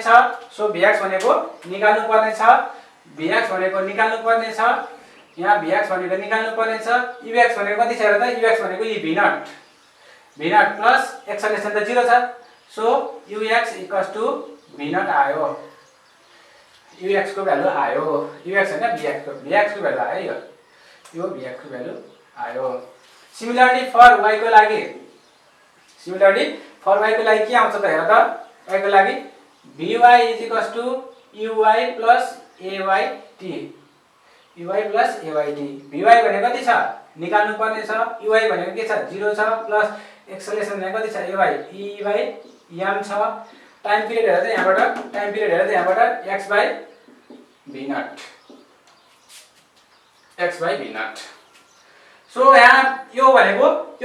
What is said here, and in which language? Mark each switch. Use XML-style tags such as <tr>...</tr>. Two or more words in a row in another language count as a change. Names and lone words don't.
<ne>छ सो bx भनेको निकाल्नु पर्ने छ bx भनेको निकाल्नु पर्ने छ यहाँ bx भनेको निकाल्नु पर्ने छ ux भनेको कति छ र त ux भनेको यो v0</ne> <en>plus acceleration</en> <ne>त 0 छ सो ux v0 आयो ux को भ्यालु आयो ux हैन bx को भ्यालु आयो यो bx को भ्यालु आयो</ne> <en>similarly for</en> <ne>y को लागि के आउँछ त हेर त y को लागि vy uy plus ayt uy plus ayt vy भनेको कति छ निकाल्नु पर्ने छ uy भनेको के छ 0 छ</ne> <en>plus acceleration</en> <ne>भनेको कति छ ay m छ</ne> <en>time period</en> <ne>हेर्दा यहाँबाट x by v0 सो यहाँ यो भनेको</ne>